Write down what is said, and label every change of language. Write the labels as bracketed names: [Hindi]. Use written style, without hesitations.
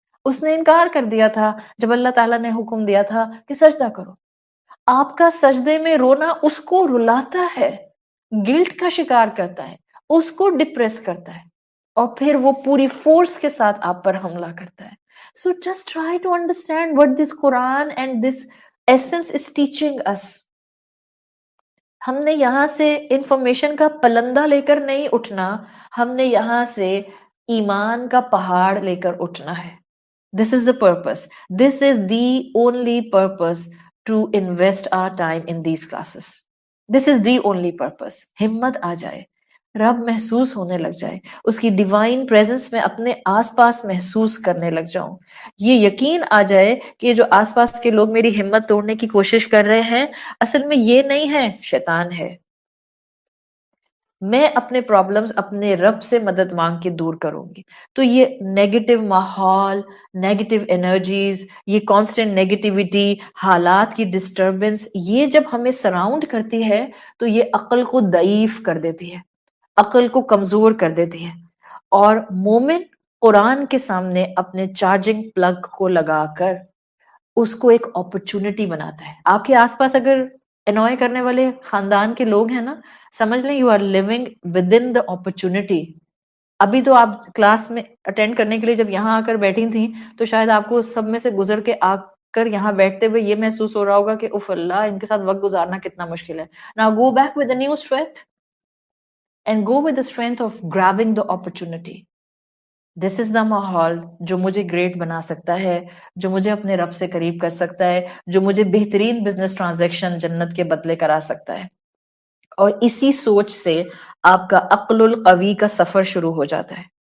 [Urdu] اس نے انکار کر دیا تھا جب اللہ تعالیٰ نے حکم دیا تھا کہ سجدہ کرو. آپ کا سجدے میں رونا اس کو رلاتا ہے، گلٹ کا شکار کرتا ہے، اس کو ڈپریس کرتا ہے، اور پھر وہ پوری فورس کے ساتھ آپ پر حملہ کرتا ہے. [English] So just try to understand what this Quran and this essence is teaching us. [Urdu] ہم نے یہاں سے انفارمیشن کا پلندہ لے کر نہیں اٹھنا، ہم نے یہاں سے ایمان کا پہاڑ لے کر اٹھنا ہے. [English] This is the purpose. This is the only purpose to invest our time in these classes. This is the only purpose. [Urdu] ہمت آ جائے، رب محسوس ہونے لگ جائے، اس کی ڈیوائن پریزنس میں اپنے آس پاس محسوس کرنے لگ جاؤں. یہ یقین آ جائے کہ جو آس پاس کے لوگ میری ہمت توڑنے کی کوشش کر رہے ہیں اصل میں یہ نہیں ہے، شیطان ہے. میں اپنے پرابلمز اپنے رب سے مدد مانگ کے دور کروں گی. تو یہ نیگیٹو ماحول، نیگیٹو انرجیز، یہ کانسٹنٹ نیگیٹیوٹی، حالات کی ڈسٹربنس، یہ جب ہمیں سراؤنڈ کرتی ہے تو یہ عقل کو ضعیف کر دیتی ہے، عقل کو کمزور کر دیتی ہے. اور مومن قرآن کے سامنے اپنے چارجنگ پلگ کو لگا کر اس کو ایک اپرچونٹی بناتا ہے. آپ کے آس پاس اگر انوائے کرنے والے خاندان کے لوگ ہیں نا، سمجھ لیں [English] You are living with in the opportunity. [Urdu] ابھی تو آپ کلاس میں اٹینڈ کرنے کے لیے جب یہاں آ کر بیٹھی تھیں تو شاید آپ کو سب میں سے گزر کے آ کر یہاں بیٹھتے ہوئے یہ محسوس ہو رہا ہوگا کہ اف اللہ، ان کے ساتھ وقت گزارنا کتنا مشکل ہے. [English] Now go back with a new strength and go with the strength of grabbing the opportunity. This is the [Urdu] ماحول جو مجھے گریٹ بنا سکتا ہے، جو مجھے اپنے رب سے قریب کر سکتا ہے، جو مجھے بہترین بزنس ٹرانزیکشن جنت کے بدلے کرا سکتا ہے. اور اسی سوچ سے آپ کا عقل القوی کا سفر شروع ہو جاتا ہے.